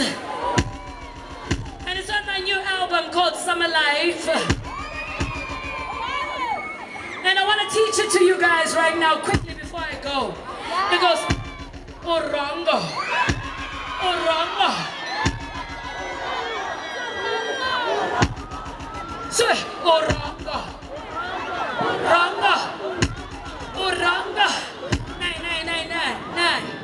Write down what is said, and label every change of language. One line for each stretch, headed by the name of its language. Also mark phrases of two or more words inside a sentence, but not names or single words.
English: And it's on my new album called Summer Life. And I to teach it to you guys right now, quickly before I go. It goes, Orongo. Orongo. Say, Orongo. Orongo. Orongo. Nine, nine, nine, nine, nine.